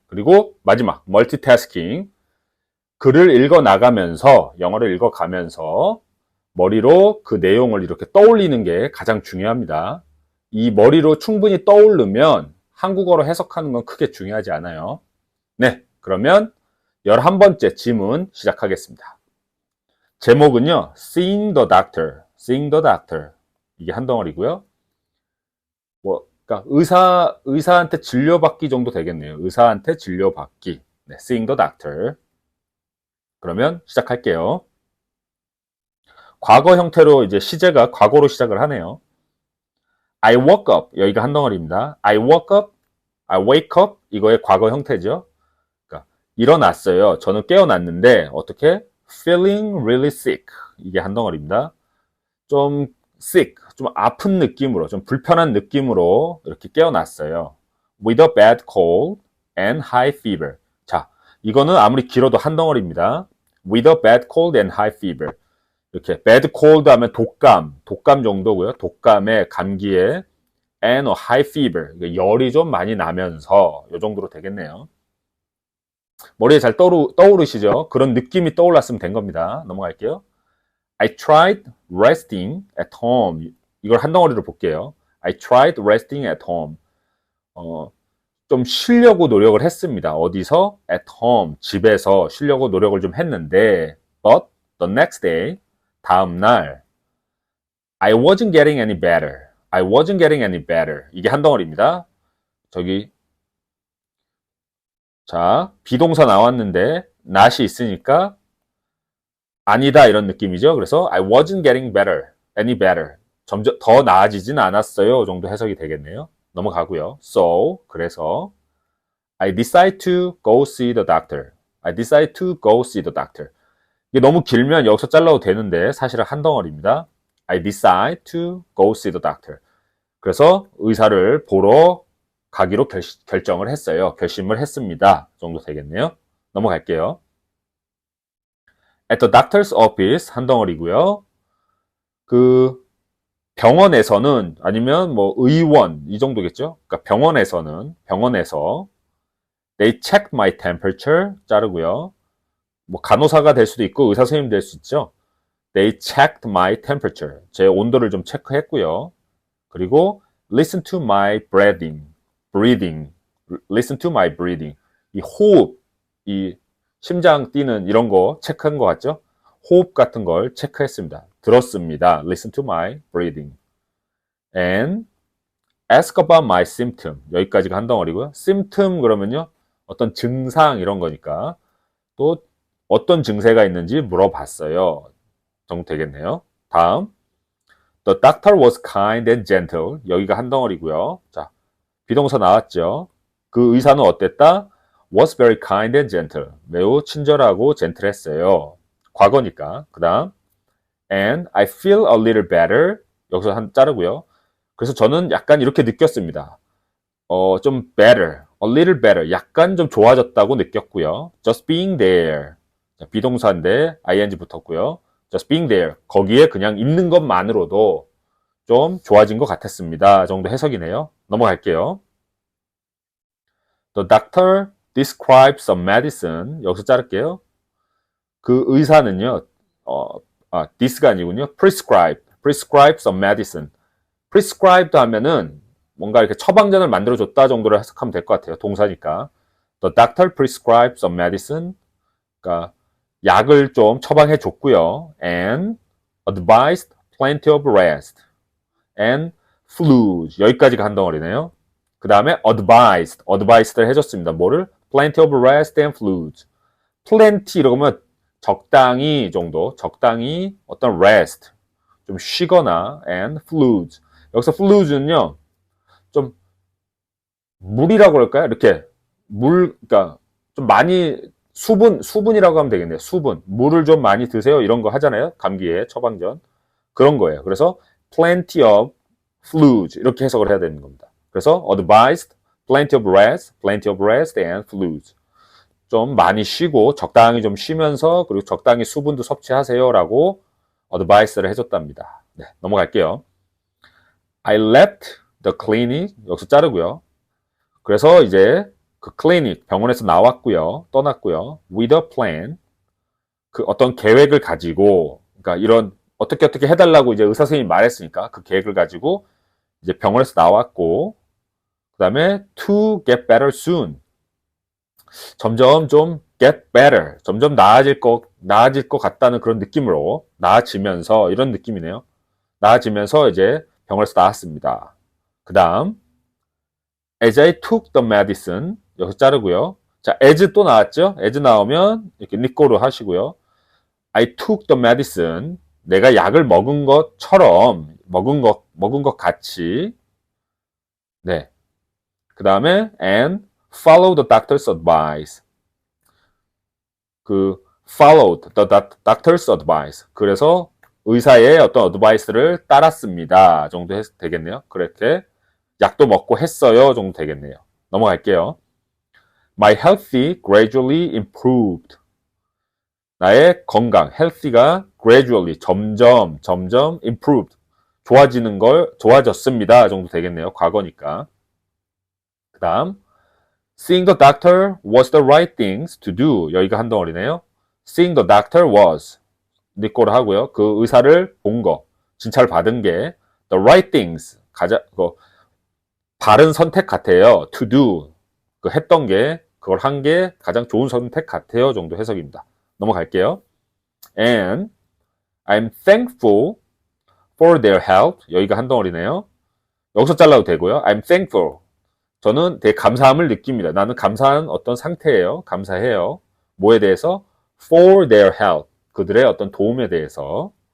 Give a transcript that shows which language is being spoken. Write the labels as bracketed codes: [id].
[ko] 그리고 마지막, 멀티태스킹. 글을 읽어 나가면서, 영어를 읽어 가면서 머리로 그 내용을 이렇게 떠올리는 게 가장 중요합니다. 이 머리로 충분히 떠오르면 한국어로 해석하는 건 크게 중요하지 않아요. 네. 그러면 11번째 지문 시작하겠습니다. [en] 제목은요, Seeing the Doctor, Seeing the Doctor. [ko] 이게 한 덩어리고요. 그러니까 의사한테 진료받기 정도 되겠네요. 의사한테 진료받기. 네, [en] Seeing the Doctor. [ko] 그러면 시작할게요. 과거 형태로 이제 시제가 과거로 시작을 하네요. [en] I woke up. [ko] 여기가 한 덩어리입니다. [en] I woke up, I wake up. [ko] 이거의 과거 형태죠. 그러니까 일어났어요. 저는 깨어났는데 어떻게? [en] Feeling really sick. [ko] 이게 한 덩어리입니다. 좀 sick, 좀 아픈 느낌으로, 좀 불편한 느낌으로 이렇게 깨어났어요. [en] With a bad cold and high fever. [ko] 자, 이거는 아무리 길어도 한 덩어리입니다. [en] With a bad cold and high fever. [ko] 이렇게 bad cold 하면 독감 정도고요. 독감에, 감기에 and a high fever. 열이 좀 많이 나면서 이 정도로 되겠네요. 머리에 잘 떠오르시죠? 그런 느낌이 떠올랐으면 된 겁니다. 넘어갈게요. [en] I tried resting at home. [ko] 이걸 한 덩어리로 볼게요. [en] I tried resting at home. [ko] 좀 쉬려고 노력을 했습니다. 어디서? [en] At home. [ko] 집에서 쉬려고 노력을 좀 했는데, [en] but the next day, [ko] 다음 날, [en] I wasn't getting any better. I wasn't getting any better. [ko] 이게 한 덩어리입니다. 저기, 자, 비동사 나왔는데, not이 있으니까, 아니다 이런 느낌이죠. 그래서 [en] I wasn't getting better, any better. [ko] 점점 더 나아지진 않았어요. 정도 해석이 되겠네요. 넘어가고요. [en] So [ko] 그래서 [en] I decide to go see the doctor. I decide to go see the doctor. [ko] 이게 너무 길면 여기서 잘라도 되는데 사실은 한 덩어리입니다. [en] I decide to go see the doctor. [ko] 그래서 의사를 보러 가기로 결정을 했어요. 결심을 했습니다. 정도 되겠네요. 넘어갈게요. [en] At the doctor's office [ko] 한 덩어리고요. 그 병원에서는 아니면 뭐 의원 이 정도겠죠. 그러니까 병원에서 [en] they checked my temperature [ko] 자르고요. 뭐 간호사가 될 수도 있고 의사 선생님 될 수 있죠. [en] They checked my temperature. [ko] 제 온도를 좀 체크했고요. 그리고 [en] listen to my breathing. Listen to my breathing. [ko] 이 호흡, 이 심장 뛰는 이런 거 체크한 것 같죠? 호흡 같은 걸 체크했습니다. 들었습니다. [en] Listen to my breathing. And ask about my symptom. [ko] 여기까지가 한 덩어리고요. symptom 그러면요. 어떤 증상 이런 거니까 또 어떤 증세가 있는지 물어봤어요. 정도 되겠네요. 다음. [en] The doctor was kind and gentle. [ko] 여기가 한 덩어리고요. 자, 비동사 나왔죠. 그 의사는 어땠다? [en] was very kind and gentle. [ko] 매우 친절하고 젠틀했어요. 과거니까. 그 다음. [en] And I feel a little better. [ko] 여기서 한 자르고요. 그래서 저는 약간 이렇게 느꼈습니다. 좀 [en] better, a little better. [ko] 약간 좀 좋아졌다고 느꼈고요. [en] Just being there. [ko] 자, 비동사인데 ing 붙었고요. [en] Just being there. [ko] 거기에 그냥 있는 것만으로도 좀 좋아진 것 같았습니다. 정도 해석이네요. 넘어갈게요. [en] The doctor describes some medicine. [ko] 여기서 자를게요. 그 의사는요, this가 아니군요. [en] prescribe some medicine. [ko] prescribed 하면은 뭔가 이렇게 처방전을 만들어줬다 정도로 해석하면 될 것 같아요. 동사니까. [en] The doctor prescribed some medicine. [ko] 그러니까 약을 좀 처방해 줬고요. [en] And advised plenty of rest. And fluids. [ko] 여기까지가 한 덩어리네요. 그 다음에 advised를 해줬습니다. 뭐를? [en] plenty of rest and fluids. [ko] plenty 이러면 적당히 정도, 적당히 어떤 rest, 좀 쉬거나 and fluids. 여기서 fluids는요, 좀 물이라고 그럴까요? 이렇게 그러니까 좀 많이 수분이라고 하면 되겠네요. 수분. 물을 좀 많이 드세요. 이런 거 하잖아요. 감기에 처방전. 그런 거예요. 그래서 plenty of fluids 이렇게 해석을 해야 되는 겁니다. [en] 그래서 advised plenty of rest and fluids. [ko] 좀 많이 쉬고 적당히 좀 쉬면서 그리고 적당히 수분도 섭취하세요라고 advice를 해줬답니다. 네, 넘어갈게요. [en] I left the clinic [ko] 여기서 자르고요. 그래서 이제 그 클리닉 병원에서 나왔고요. 떠났고요. [en] with a plan [ko] 그 어떤 계획을 가지고 그러니까 이런 어떻게 해달라고 이제 의사 선생님이 말했으니까 그 계획을 가지고 이제 병원에서 나왔고 그 다음에 [en] to get better soon [ko] 점점 좀 get better 점점 나아질 것 같다는 그런 느낌으로 나아지면서 이런 느낌이네요. 나아지면서 이제 병원에서 나왔습니다. 그 다음 [en] as I took the medicine [ko] 여기서 자르고요. 자, as 또 나왔죠? as 나오면 이렇게 니꼬로 하시고요. [en] I took the medicine [ko] 내가 약을 먹은 것처럼 먹은 것 같이 네. 그 다음에 [en] and follow the doctor's advice [ko] 그 [en] followed the doctor's advice [ko] 그래서 의사의 어떤 advice를 따랐습니다 정도 되겠네요. 그렇게 약도 먹고 했어요 정도 되겠네요. 넘어갈게요. [en] My health gradually improved [ko] 나의 건강, healthy가 gradually 점점 improved 좋아졌습니다 정도 되겠네요. 과거니까. 그 다음 [en] seeing the doctor was the right things to do [ko] 여기가 한 덩어리네요. [en] seeing the doctor was [ko] 니꼬를 하고요. 그 의사를 본 거, 진찰 받은 게 the right things 바른 선택 같아요. to do 그 했던 게 그걸 한 게 가장 좋은 선택 같아요 정도 해석입니다. 넘어갈게요. [en] And I'm thankful for their help [ko] 여기가 한 덩어리네요. 여기서 잘라도 되고요. I'm thankful 저는 되게 감사함을 느낍니다. 나는 감사한 어떤 상태예요. 감사해요. 뭐에 대해서? [en] For their help. [ko] 그들의 어떤 도움에 대해서.